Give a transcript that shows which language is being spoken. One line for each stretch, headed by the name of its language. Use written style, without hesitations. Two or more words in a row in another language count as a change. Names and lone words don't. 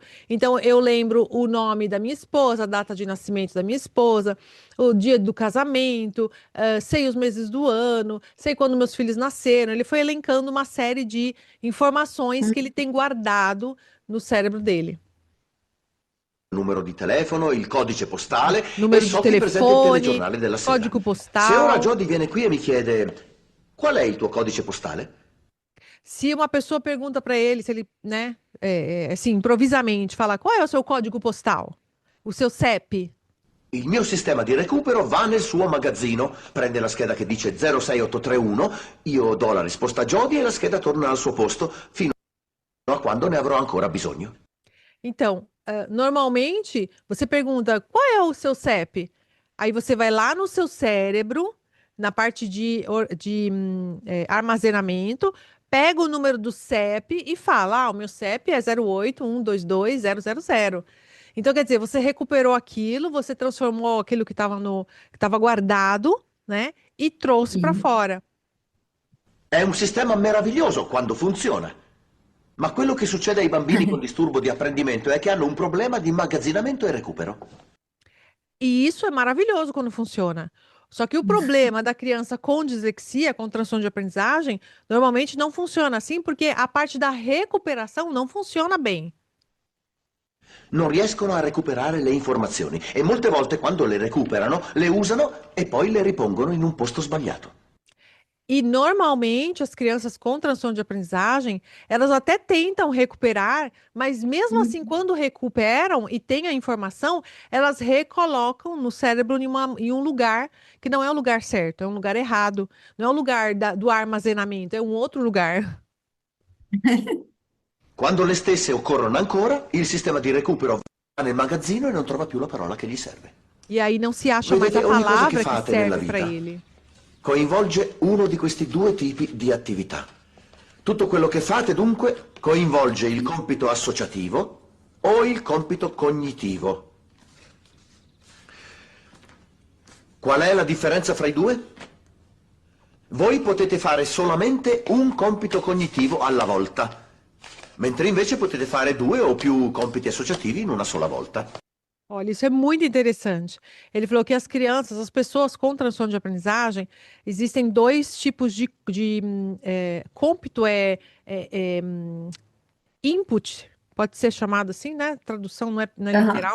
Portuguese: Então, eu lembro o nome da minha esposa, a data de nascimento da minha esposa, o dia do casamento, sei os meses do ano, sei quando meus filhos nasceram. Ele foi elencando uma série de informações que ele tem guardado no cérebro dele.
Italian: numero di telefono, il codice postale e
Portuguese: Número de
Italian: so qui per esempio il
Portuguese: telefone,
Italian: telegiornale della sera.
Portuguese: código
Italian: Se ora
Portuguese: postal.
Italian: Jody viene qui e mi chiede qual è il tuo codice postale?
Portuguese: Se uma pessoa pergunta para ele, se ele, né, assim, improvisamente, fala qual é o seu código postal? O seu CEP?
Italian: Il mio sistema di recupero va nel suo magazzino, prende la scheda che dice 06831, io do la risposta a Jody e la scheda torna al suo posto fino a quando ne avrò ancora bisogno.
Portuguese: Então, normalmente você pergunta qual é o seu CEP? Aí você vai lá no seu cérebro, na parte de armazenamento, pega o número do CEP e fala: o meu CEP é 081222000. Então, quer dizer, você recuperou aquilo, você transformou aquilo que estava guardado, né? E trouxe para Sim. fora.
Italian: È un sistema meraviglioso quando funziona. Ma quello che succede ai bambini con disturbo di apprendimento è che hanno un problema di immagazzinamento e recupero.
Portuguese: E isso é maravilhoso quando funciona. Só que o problema da criança com dislexia, com transtorno de aprendizagem, normalmente não funciona assim, porque a parte da recuperação não funciona bem.
Italian: Non riescono a recuperare le informazioni e molte volte quando le recuperano le usano e poi le ripongono in un posto sbagliato.
Portuguese: E normalmente as crianças com transtorno de aprendizagem, elas até tentam recuperar, mas mesmo assim, quando recuperam e têm a informação, elas recolocam no cérebro em um lugar que não é o lugar certo, é um lugar errado. Não é o lugar do armazenamento, é um outro lugar.
Italian: Quando le stesse occorrono ancora, il sistema di recupero va nel magazzino e non trova più la parola che gli serve.
Portuguese: E aí não se acha mais a
Italian: Vedete, ogni cosa
Portuguese: palavra
Italian: che
Portuguese: que
Italian: fate nella
Portuguese: serve para
Italian: vita
Portuguese: ele.
Italian: coinvolge uno di questi due tipi di attività. Tutto quello che fate dunque coinvolge il compito associativo o il compito cognitivo. Qual è la differenza fra i due? Voi potete fare solamente un compito cognitivo alla volta, mentre invece potete fare 2 o più compiti associativi in una sola volta.
Portuguese: Olha, isso é muito interessante. Ele falou que as crianças, as pessoas com transtorno de aprendizagem, existem dois tipos de cômpito, input, pode ser chamado assim, né? Tradução não é Aham.